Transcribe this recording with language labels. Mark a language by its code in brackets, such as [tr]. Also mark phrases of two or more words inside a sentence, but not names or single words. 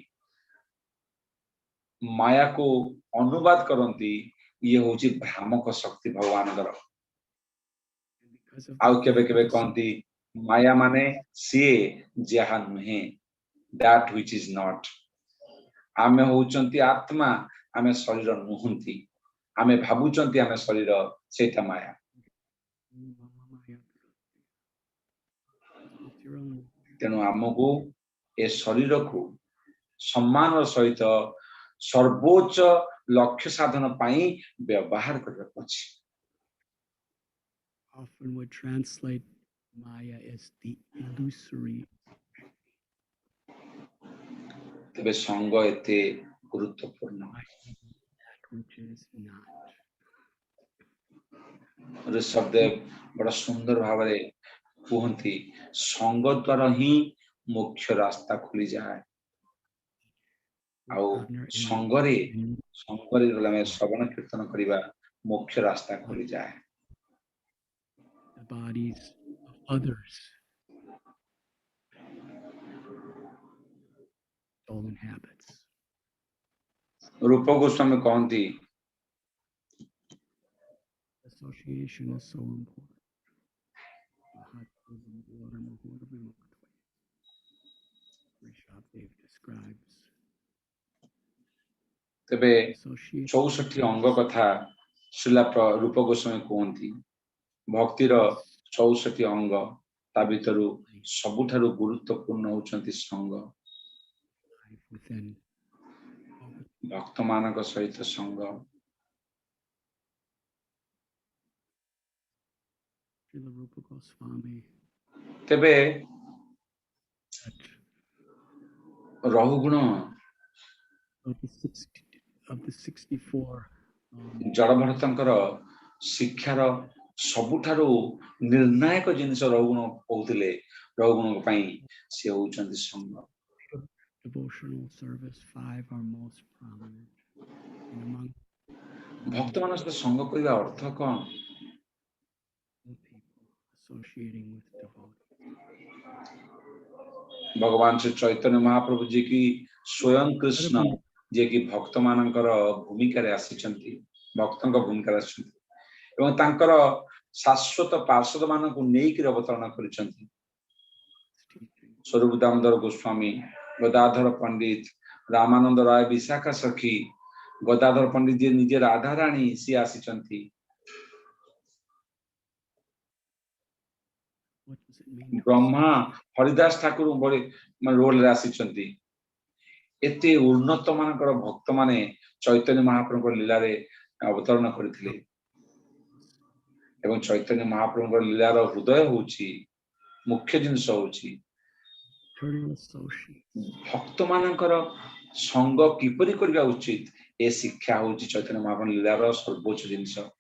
[or] ମାୟାକୁ ଅନୁବାଦ କରନ୍ତି ଇଏ ହଉଛି ଭ୍ରାମକ ଶକ୍ତି ଭଗବାନଙ୍କର ଆଉ କେବେ କେବେ କହନ୍ତି ମାୟା ମାନେ ସିଏ ଯାହା ନୁହେଁ [en] that which is not [or] ଆମେ ହଉଛନ୍ତି ଆତ୍ମା ଆମେ ଶରୀର ନୁହନ୍ତି ଆମେ ଭାବୁଛନ୍ତି ଆମେ ଶରୀର ସେଇଟା ମାୟା ତେଣୁ ଆମକୁ ଏ ଶରୀରକୁ ସମ୍ମାନର ସହିତ ସର୍ବୋଚ୍ଚ ଲକ୍ଷ୍ୟ ସାଧନ ପାଇଁ ବ୍ୟବହାର କରିବାକୁ ଅଛି [en] often would translate Maya as the illusory. [or] ତେବେ ସଙ୍ଗ ଏତେ ଗୁରୁତ୍ୱପୂର୍ଣ୍ଣ [en] That which is not. [or] ଋଷଭଦେବ ବଡ଼ ସୁନ୍ଦର ଭାବରେ କୁହନ୍ତି ସଙ୍ଗ ଦ୍ୱାରା ହିଁ ମୁଖ୍ୟ ରାସ୍ତା ଖୋଲିଯାଏ ଆଉ ସଙ୍ଗରେ ଆମେ ଶ୍ରବଣ କୀର୍ତ୍ତନ କରିବା ମୁଖ୍ୟ ରାସ୍ତା ଖୋଲିଯାଏ [en] The bodies of others. Stolen habits. [or] ରୂପ ଗୋସ୍ୱାମୀ କହନ୍ତି [en] Association is so important. Rishabdev describes [or] ତେବେ [en] association [or] 64 ଅଙ୍ଗ କଥା ଶ୍ରୀଲା ରୂପ ଗୋସ୍ୱାମୀ କୁହନ୍ତି ଭକ୍ତିର 64 ଅଙ୍ଗ ତା ଭିତରୁ ସବୁଠାରୁ ଗୁରୁତ୍ୱପୂର୍ଣ୍ଣ ହେଉଛନ୍ତି ସଙ୍ଗ [en] within [or] ଭକ୍ତମାନଙ୍କ ସହିତ ସଙ୍ଗ [en] Srila Rupa Goswami [or] ତେବେ [en] that [or] ରହୁଗୁଣ [en] of the 64 [or] ଜଳଭରତଙ୍କର ଶିକ୍ଷାର ସବୁଠାରୁ ନିର୍ଣ୍ଣାୟକ ଜିନିଷ ରହୁଗୁଣ କହୁଥିଲେ ରହୁଗୁଣଙ୍କ ପାଇଁ ସେ ହେଉଛନ୍ତି ସଙ୍ଗ [en] devotional service 5 are most prominent and among [or] ଭକ୍ତମାନଙ୍କ ସହିତ ସଙ୍ଗ କରିବା ଅର୍ଥ କଣ [en] people associating with devotees. [or] ଭଗବାନ ଶ୍ରୀ ଚୈତନ୍ୟ ମହାପ୍ରଭୁ ଯିଏକି ସ୍ୱୟଂ କୃଷ୍ଣ ଯିଏକି ଭକ୍ତମାନଙ୍କର ଭୂମିକାରେ ଆସିଛନ୍ତି ଭକ୍ତଙ୍କ ଭୂମିକାରେ ଆସିଛନ୍ତି ଏବଂ ତାଙ୍କର ଶାଶ୍ୱତ ପାର୍ଷଦ ମାନଙ୍କୁ ନେଇକି ଅବତରଣ କରିଛନ୍ତି ସ୍ୱରୂପ ଦାମୋଦର ଗୋସ୍ୱାମୀ ଗଦାଧର ପଣ୍ଡିତ ରାମାନନ୍ଦ ରାୟ ବିଶାଖା ସଖୀ ଗଦାଧର ପଣ୍ଡିତ ଯିଏ ନିଜେ ରାଧାରାଣୀ ସିଏ ଆସିଛନ୍ତି [en] What does it mean? [or] ବ୍ରହ୍ମା ହରିଦାସ ଠାକୁର ଭଳି ରୋଲରେ ଆସିଛନ୍ତି ଏତେ ଉନ୍ନତ ମାନଙ୍କର ଭକ୍ତ ମାନେ ଚୈତନ୍ୟ ମହାପ୍ରଭୁଙ୍କ ଲୀଳାରେ ଅବତରଣ କରିଥିଲେ ଏବଂ ଚୈତନ୍ୟ ମହାପ୍ରଭୁଙ୍କ ଲୀଳାର ହୃଦୟ ହଉଛି ମୁଖ୍ୟ ଜିନିଷ ହଉଛି ଭକ୍ତ ମାନଙ୍କର ସଙ୍ଗ କିପରି କରିବା ଉଚିତ ଏ ଶିକ୍ଷା ହଉଛି ଚୈତନ୍ୟ ମହାପ୍ରଭୁ ଲୀଳାର ସର୍ବୋଚ୍ଚ ଜିନିଷ